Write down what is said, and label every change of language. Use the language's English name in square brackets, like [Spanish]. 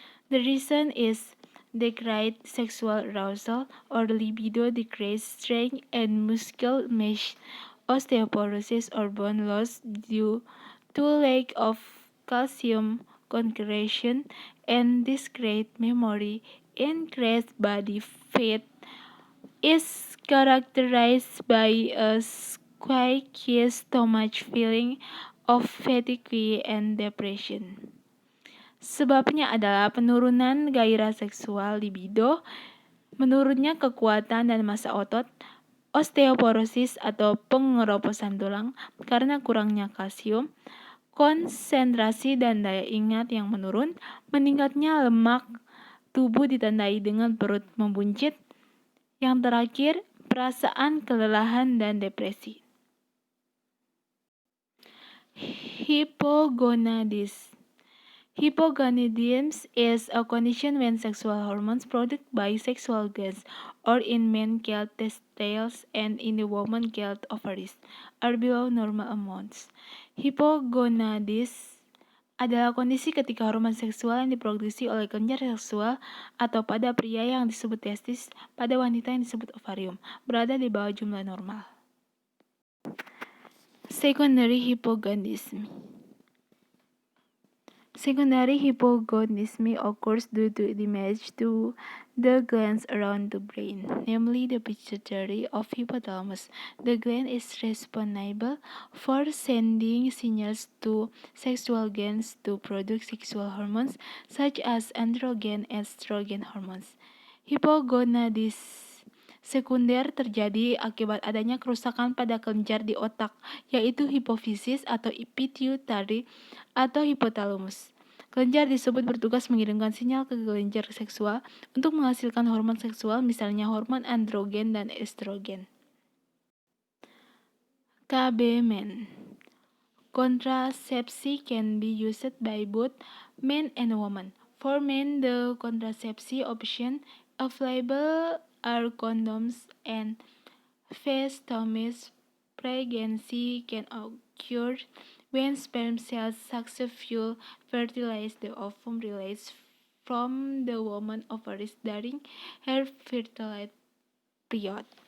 [English] The reason is decreased sexual arousal or libido, decreased strength and muscle mass, osteoporosis or bone loss due to lack of calcium concentration, and decreased memory. Increased body fat is characterized by a squeaky stomach, feeling of fatigue and depression. [Indonesian] Sebabnya adalah penurunan gairah seksual libido, menurunnya kekuatan dan massa otot, osteoporosis atau pengeroposan tulang karena kurangnya kalsium, konsentrasi dan daya ingat yang menurun, meningkatnya lemak tubuh ditandai dengan perut membuncit, yang terakhir perasaan kelelahan dan depresi. [English] Hypogonadism. Hypogonadism is a condition when sexual hormones produced by sexual glands, or in men called testicles and in the woman called ovaries, are below normal amounts. [Indonesian] Hypogonadism adalah kondisi ketika hormon seksual yang diproduksi oleh kelenjar seksual atau pada pria yang disebut testis, pada wanita yang disebut ovarium, berada di bawah jumlah normal. [English] Secondary hypogonadism. Secondary hypogonadism occurs due to damage to the glands around the brain, namely the pituitary of hypothalamus. The gland is responsible for sending signals to sexual glands to produce sexual hormones such as androgen and estrogen hormones. [Indonesian] Hypogonadism sekunder terjadi akibat adanya kerusakan pada kelenjar di otak, yaitu hipofisis atau pituitary atau hipotalamus. Kelenjar disebut bertugas mengirimkan sinyal ke kelenjar seksual untuk menghasilkan hormon seksual, misalnya hormon androgen dan estrogen. [English] KB men. Contraception can be used by both men and women. For men, the contraception options available are condoms and vasostomies. Pregnancy can occur when sperm cells successfully fertilize the ovum released from the woman's ovaries during her fertile period.